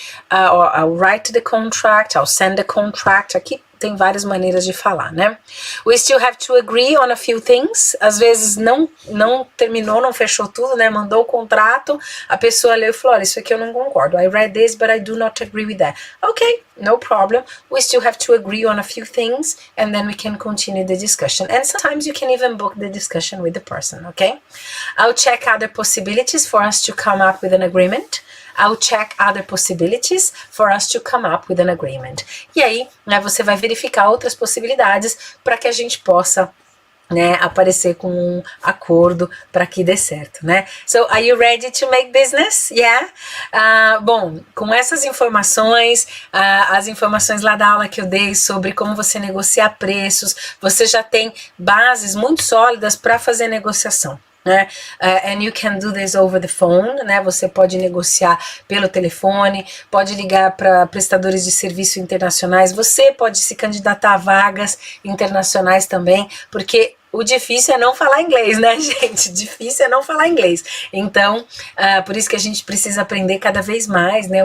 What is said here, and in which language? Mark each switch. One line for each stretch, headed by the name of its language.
English: Or I'll write the contract, I'll send the contract.
Portuguese: Aqui tem várias maneiras de falar, né?
English: We still have to agree on a few things.
Portuguese: Às vezes não terminou, não fechou tudo, né? Mandou o contrato, a pessoa leu e falou, olha, isso aqui eu não concordo.
English: I read this, but I do not agree with that. Okay, no problem. We still have to agree on a few things, and then we can continue the discussion. And sometimes you can even book the discussion with the person, okay? I'll check other possibilities for us to come up with an agreement. I'll check other possibilities for us to come up with an agreement.
Portuguese: E aí, né, você vai verificar outras possibilidades para que a gente possa, né, aparecer com um acordo para que dê certo, né?
English: So, are you ready to make business? Yeah?
Portuguese: Bom, com essas informações, as informações lá da aula que eu dei sobre como você negociar preços, você já tem bases muito sólidas para fazer negociação, né?
English: And you can do this over the phone, né?
Portuguese: Você pode negociar pelo telefone, pode ligar para prestadores de serviço internacionais, você pode se candidatar a vagas internacionais também, porque o difícil é não falar inglês, né, gente? Difícil é não falar inglês. Então, por isso que a gente precisa aprender cada vez mais, né?